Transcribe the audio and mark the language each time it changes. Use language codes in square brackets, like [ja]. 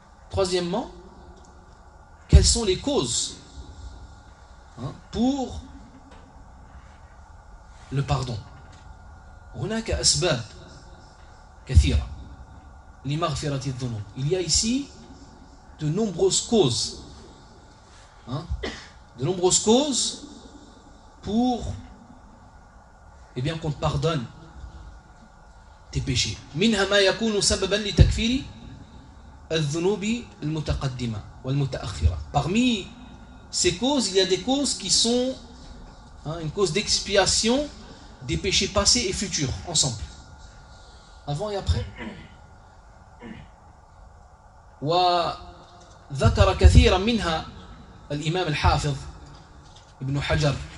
[fr] Troisièmement, quelles sont les causes pour le pardon ? [ar] هناك أسباب كثيرة لمغفرة الذنوب. [fr] Il y a ici de nombreuses causes, de nombreuses causes pour, eh bien, qu'on te pardonne tes péchés. [ar] منها ما يكون سببا لتكفير الذنوب المتقدمة والمتأخرة. [fr] Parmi ces causes, il y a des causes qui sont une cause d'expiation des péchés passés et futurs, ensemble, avant et après. [ar] وذكر كثيرا منها الإمام الحافظ ابن حجر.